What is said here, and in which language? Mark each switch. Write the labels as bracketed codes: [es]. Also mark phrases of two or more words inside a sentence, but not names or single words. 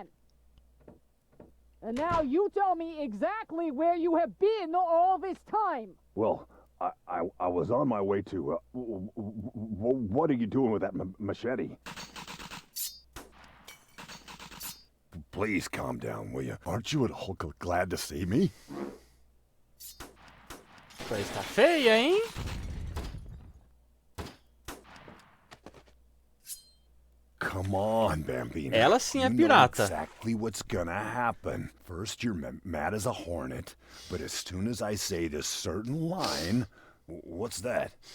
[en] And now you tell me exactly where you have been all this time. Well, I was on my way to, what are you doing with that machete? Please calm down, will you? Aren't you at all glad to see me? [pt] Coisa tá feia, hein? [en] Come on, Bambina. [pt] Ela sim é [en] You know [pt] pirata. [en] exactly what's gonna happen. First, you're mad as a hornet, but as soon as I say this certain line, what's that?